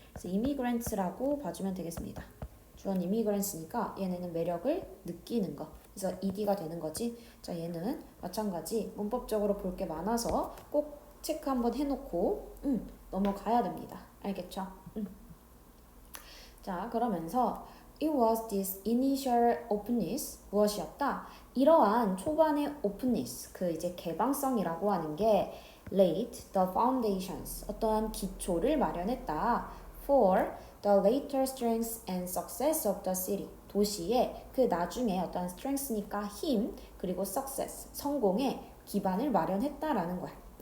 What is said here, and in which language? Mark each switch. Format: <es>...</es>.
<ko>그래서 immigrants라고 봐주면 되겠습니다. 주어는 immigrants니까 얘네는 매력을 느끼는 거. 그래서 ed가 되는 거지. 자, 얘는 마찬가지 문법적으로 볼 게 많아서 꼭 체크 한번 해놓고 넘어가야 됩니다. 알겠죠? 자, 그러면서</ko> <en>It was this initial openness</en> <ko>무엇이었다? 이러한 초반의 openness 그 이제 개방성이라고 하는 게</ko> <en>laid the foundations</en> <ko>어떠한 기초를 마련했다</ko> <en>for the later strength and success of the city</en> <ko>도시의 그 나중에 어떠한 strength니까 힘 그리고 success 성공의 기반을 마련했다라는 거야.</ko>